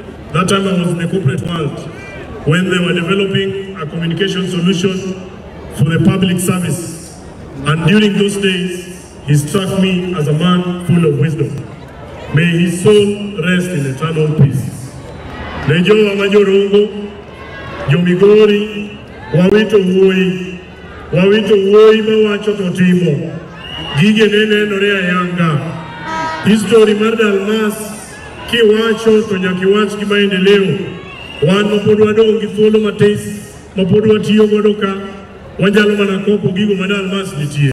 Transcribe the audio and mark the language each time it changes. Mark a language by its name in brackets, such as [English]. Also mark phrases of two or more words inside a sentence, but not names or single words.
[English] That time I was in the corporate world when they were developing a communication solution for the public service. And during those days, he struck me as a man full of wisdom. May his soul rest in eternal peace. [Luo (Kenya and Tanzania)] Nejo wa Majorongo, jo Migori, wawito huoi mawacho totimo. Gige nene norea yanga. History mar Dalmas kiwacho to nyakiwach kimaendeleo. Wan mapod wadong gi thuolo matis, mapod watiyo godo ka, wanyalo mana kopo gigo ma Dalmas nitie.